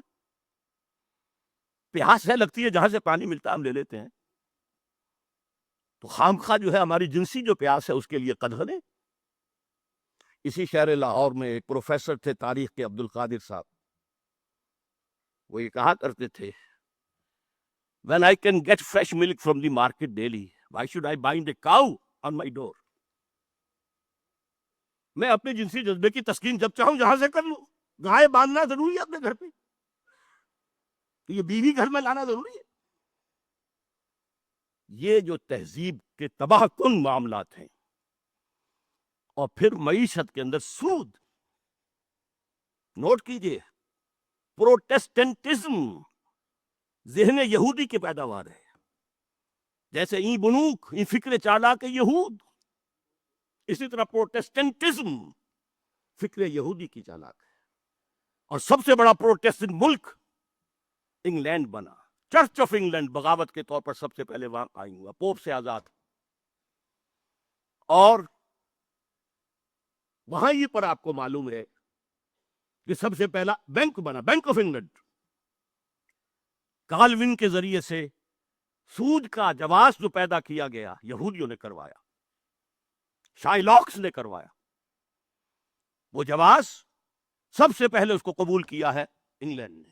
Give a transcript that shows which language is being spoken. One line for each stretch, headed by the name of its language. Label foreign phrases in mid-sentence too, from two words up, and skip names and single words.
Urdu: پیاس ہے لگتی ہے، جہاں سے پانی ملتا ہے ہم لے لیتے ہیں، تو خامخواہ جو ہے ہماری جنسی جو پیاس ہے اس کے لیے قدغن ہے۔ اسی شہر لاہور میں ایک پروفیسر تھے تاریخ کے، عبد القادر صاحب، وہ یہ کہا کرتے تھے
English: when I can get fresh milk from the market daily, why should I bind a cow on my door؟
Urdu: میں اپنے جنسی جذبے کی تسکین جب چاہوں جہاں سے کر لوں، گائے باندھنا ضروری ہے اپنے گھر پہ، تو یہ بیوی گھر میں لانا ضروری ہے؟ یہ جو تہذیب کے تباہ کن معاملات ہیں، اور پھر معیشت کے اندر سود، نوٹ کیجئے، پروٹیسٹنٹزم ذہن یہودی کی پیداوار ہے، جیسے
Persian: ای بنوک، ای فکر چالاک یہود،
Urdu: اسی طرح پروٹیسٹنٹزم فکر یہودی کی چالاک ہے۔ اور سب سے بڑا پروٹیسٹنٹ ملک انگلینڈ بنا، چرچ آف انگلینڈ بغاوت کے طور پر سب سے پہلے وہاں قائم ہوا، پوپ سے آزاد، اور وہاں ہی پر آپ کو معلوم ہے کہ سب سے پہلا بینک بنا، بینک آف انگلینڈ، کالوین کے ذریعے سے سود کا جواز جو پیدا کیا گیا یہودیوں نے کروایا، شائلاکس نے کروایا، وہ جواز سب سے پہلے اس کو قبول کیا ہے انگلینڈ نے۔